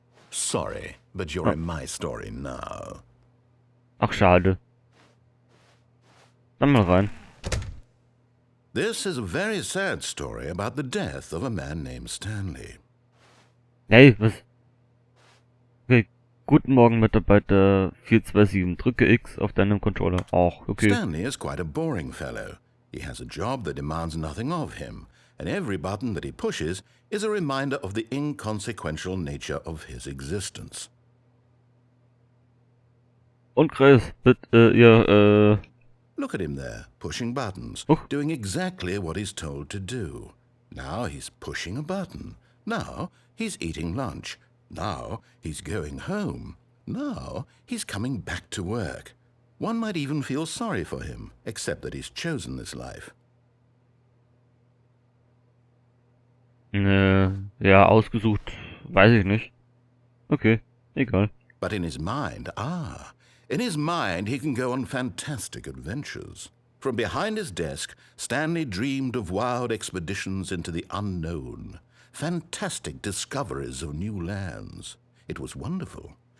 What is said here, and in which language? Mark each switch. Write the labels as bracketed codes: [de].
[en] Sorry, but you're in my story now. [de] Ach, schade. Dann mal rein. [en] This is a very sad story about the death of a man named Stanley. [de] Hey, was? Okay, guten Morgen, Mitarbeiter 427. Drücke X auf deinem Controller. Ach, okay. [en] Stanley is quite a boring fellow. He has a job that demands nothing of him, and every button that he pushes is a reminder of the inconsequential nature of his existence. [de] Und Kreis, bitte, ja, [en] Look at him there, pushing buttons, Oh. doing exactly what he's told to do. Now he's pushing a button. Now he's eating lunch. Now he's going home. Now he's coming back to work. One might even feel sorry for him, except that he's chosen this life. [de] ja, ausgesucht, weiß ich nicht. Okay, egal. [en] But in his mind, in his mind he can go on fantastic adventures. From behind his desk, Stanley dreamed of wild expeditions into the unknown, fantastic discoveries of new lands. It was wonderful.